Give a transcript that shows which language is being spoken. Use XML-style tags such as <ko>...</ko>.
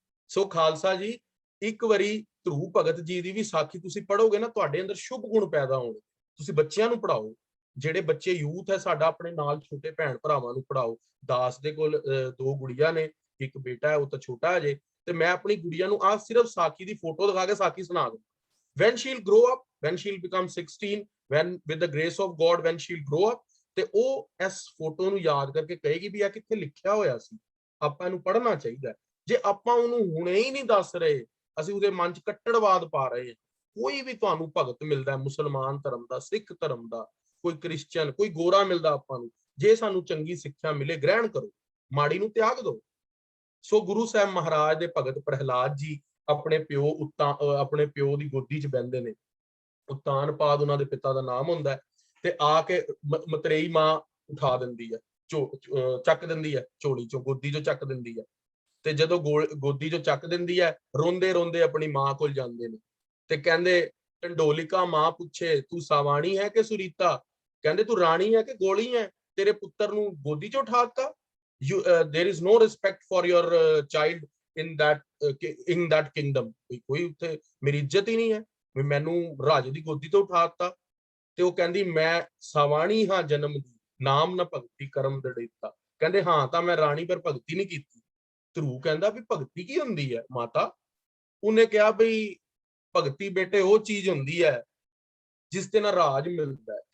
<pa>ਸੋ ਖਾਲਸਾ ਜੀ, ਇੱਕ ਵਾਰੀ ਧਰੂ ਭਗਤ ਜੀ ਦੀ ਵੀ ਸਾਖੀ ਤੁਸੀਂ ਪੜ੍ਹੋਗੇ ਨਾ, ਤੁਹਾਡੇ ਅੰਦਰ ਸ਼ੁਭ ਗੁਣ ਪੈਦਾ ਹੋਣਗੇ। ਤੁਸੀਂ ਬੱਚਿਆਂ ਨੂੰ ਪੜ੍ਹਾਓ, ਜਿਹੜੇ ਬੱਚੇ ਯੂਥ ਹੈ ਸਾਡਾ, ਆਪਣੇ ਨਾਲ ਛੋਟੇ ਭੈਣ ਭਰਾਵਾਂ ਨੂੰ ਪੜ੍ਹਾਓ। ਦਾਸ ਦੇ ਕੋਲ 2 ਗੁੜੀਆਂ ਨੇ, ਇੱਕ ਬੇਟਾ ਹੈ, ਉਹ ਤਾਂ ਛੋਟਾ ਹੈ ਜੇ, ਤੇ ਮੈਂ ਆਪਣੀ ਗੁੜੀਆਂ ਨੂੰ ਆਹ ਸਿਰਫ ਸਾਖੀ ਦੀ ਫੋਟੋ ਦਿਖਾ ਕੇ ਸਾਖੀ ਸੁਣਾ ਦੂੰ।</pa> <en>when she'll grow up, when she'll become 16, when with the grace of God, when she'll grow up,</en> <pa>ਤੇ ਉਹ ਇਸ ਫੋਟੋ ਨੂੰ ਯਾਦ ਕਰਕੇ ਕਹੇਗੀ ਵੀ ਆ ਕਿੱਥੇ ਲਿਖਿਆ ਹੋਇਆ ਸੀ। ਆਪਾਂ ਇਹਨੂੰ ਪੜ੍ਹਨਾ ਚਾਹੀਦਾ। ਜੇ ਆਪਾਂ ਉਹਨੂੰ ਹੁਣੇ ਹੀ ਨਹੀਂ ਦੱਸ ਰਹੇ, ਅਸੀਂ ਉਹਦੇ ਮਨ 'ਚ ਕੱਟੜਵਾਦ ਪਾ ਰਹੇ ਹਾਂ। ਕੋਈ ਵੀ ਤੁਹਾਨੂੰ ਭਗਤ ਮਿਲਦਾ, ਮੁਸਲਮਾਨ ਧਰਮ ਦਾ, ਸਿੱਖ ਧਰਮ ਦਾ, ਕੋਈ ਕ੍ਰਿਸਚੀਅਨ, ਕੋਈ ਗੋਰਾ ਮਿਲਦਾ ਆਪਾਂ ਨੂੰ, ਜੇ ਸਾਨੂੰ ਚੰਗੀ ਸਿੱਖਿਆ ਮਿਲੇ ਗ੍ਰਹਿਣ ਕਰੋ, ਮਾੜੀ ਨੂੰ ਤਿਆਗ ਦਿਓ। ਸੋ ਗੁਰੂ ਸਾਹਿਬ ਮਹਾਰਾਜ ਦੇ ਭਗਤ ਪ੍ਰਹਿਲਾਦ ਜੀ ਆਪਣੇ ਪਿਓ ਦੀ ਗੋਦੀ 'ਚ ਬਹਿੰਦੇ ਨੇ। ਉਤਾਨਪਾਦ ਉਹਨਾਂ ਦੇ ਪਿਤਾ ਦਾ ਨਾਮ ਹੁੰਦਾ ਹੈ, ਤੇ ਆ ਕੇ ਮਤਰੇਈ ਮਾਂ ਉਠਾ ਦਿੰਦੀ ਹੈ, ਚੱਕ ਦਿੰਦੀ ਹੈ ਝੋਲੀ ਚੋਂ, ਗੋਦੀ ਚੋਂ ਚੱਕ ਦਿੰਦੀ ਹੈ। ਤੇ ਜਦੋਂ ਗੋਦੀ ਚੋਂ ਚੱਕ ਦਿੰਦੀ ਹੈ, ਰੋਂਦੇ ਰੋਂਦੇ ਆਪਣੀ ਮਾਂ ਕੋਲ ਜਾਂਦੇ ਨੇ ਤੇ ਕਹਿੰਦੇ, ਢੰਡੋਲਿਕਾ ਮਾਂ ਪੁੱਛੇ ਤੂੰ ਸਾਵਾਣੀ ਹੈ ਕਿ ਸੁਰੀਤਾ, ਕਹਿੰਦੇ ਤੂੰ ਰਾਣੀ ਹੈ ਕਿ ਗੋਲੀ ਹੈ, ਤੇਰੇ ਪੁੱਤਰ ਨੂੰ ਗੋਦੀ ਚੋਂ ਉਠਾਤਾ।</pa> <en>there is no respect for your child in that kingdom।</en> <pa>ਕੋਈ ਉੱਥੇ ਮੇਰੀ ਇੱਜ਼ਤ ਹੀ ਨਹੀਂ ਹੈ, ਮੈਨੂੰ ਰਾਜੇ ਦੀ ਗੋਦੀ ਤੋਂ ਉਠਾਤਾ। ਤੇ ਉਹ ਕਹਿੰਦੀ, ਮੈਂ ਸਾਵਾਣੀ ਹਾਂ ਜਨਮ ਦੀ, ਨਾਮ ਨਾ ਭਗਤੀ ਕਰਮ ਦੜੇਤਾ। ਕਹਿੰਦੇ ਹਾਂ ਤਾਂ ਮੈਂ ਰਾਣੀ, ਪਰ ਭਗਤੀ ਨਹੀਂ ਕੀਤੀ। ਧਰੂ ਕਹਿੰਦਾ ਵੀ ਭਗਤੀ ਕੀ ਹੁੰਦੀ ਹੈ ਮਾਤਾ? ਉਹਨੇ ਕਿਹਾ ਬਈ ਭਗਤੀ ਬੇਟੇ ਉਹ ਚੀਜ਼ ਹੁੰਦੀ ਹੈ ਜਿਸ ਤੇ ਨਾ ਰਾਜ ਮਿਲਦਾ ਹੈ।</pa>